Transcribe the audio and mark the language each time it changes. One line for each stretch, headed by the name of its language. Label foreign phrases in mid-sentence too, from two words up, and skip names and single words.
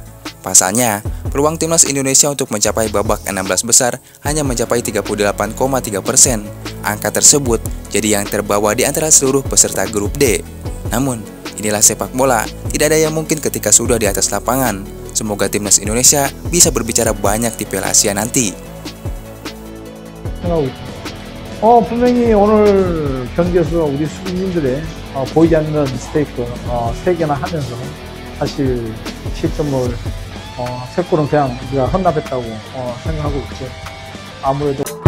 Indonesian: Pasalnya, peluang timnas Indonesia untuk mencapai babak 16 besar hanya mencapai 38,3%. Angka tersebut jadi yang terbawa di antara seluruh peserta grup D. Namun, inilah sepak bola, tidak ada yang mungkin ketika sudah di atas lapangan. Semoga timnas Indonesia bisa berbicara banyak di Piala Asia nanti.
Korean: 분명히 오늘 경기에서 우리 수비진들의 보이지 않는 미스테이크 3개나 하면서 사실 실점을 3골은 그냥 우리가 헌납했다고 생각하고 있고, 아무래도